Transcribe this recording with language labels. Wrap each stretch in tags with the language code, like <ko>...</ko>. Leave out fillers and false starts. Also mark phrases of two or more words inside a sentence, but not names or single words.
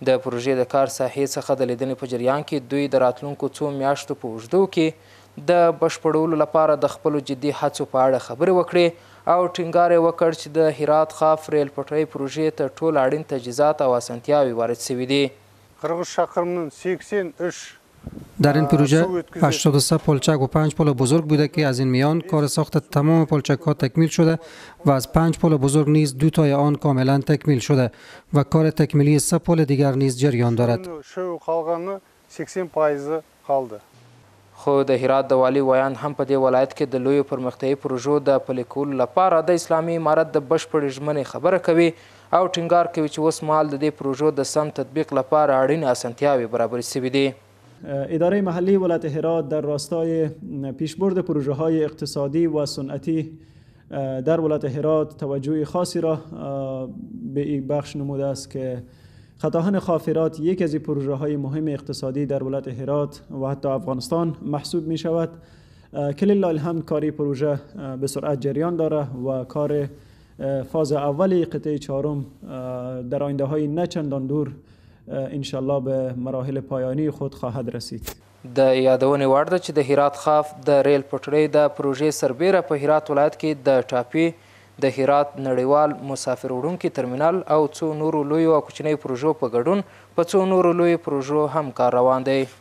<ps>د پروژې د کار ساحې څخه د لیدنې په جریان کې دوی د راتلونکو څو میاشتو په اوږدو کې د بشپړولو لپاره د خپلو جدي هڅو په اړه خبرې وکړې او ټینګار یې وکړ چې د هرات خاف ریل پټلۍ پروژې ته ټول اړین تجهیزات او اسانتیاوې وارد شوي دي. 40 شاخرمن 83</ps> <fa>در این پروژه 83 پلچک و 5 پل بزرگ بوده که از این میان کار ساخت تمام پلچک ها تکمیل شده و از 5 پل بزرگ نیز 2 تای آن کاملا تکمیل شده و کار تکمیلی 3 پل دیگر نیز جریان دارد.</fa> <ps>خو د هرات د والي ویان هم په دې ولایت کې د لویو پرمختیایي پروژو د پلي کولو لپاره د اسلامي امارت د بشپړې ژمنې خبره کوي او ټینګار کوي چې اوس مهال د دې پروژو د سم تطبیق لپاره اړینې اسانتیاوې برابرې شوي دي.</ps> <fa>اداره محلی ولایت هرات در راستای پیشبرد پروژه های اقتصادی و صنعتی در ولایت هرات توجه خاصی را به این بخش نموده است که خطاهن خاف هرات یک از پروژه های مهم اقتصادی در ولایت هرات و حتی افغانستان محسوب می شود. کلیله الحمد کاری پروژه به سرعت جریان داره و کار فاز اولی قطعه چهارم در آینده های نه چندان دور انشالله به مراحل پایانی خود خواهد رسید.</fa> <ps>د یادونې وړ ده چې د هرات خاف د ریل پټلۍ د پروژې سربیره په هرات ولایت کې د ټاپي د هرات نړیوال مسافر وړونکي ترمینل او څو نورو لویو او کوچنیو پروژو په ګډون په څو نورو لویو پروژو هم کار روان دی.</ps>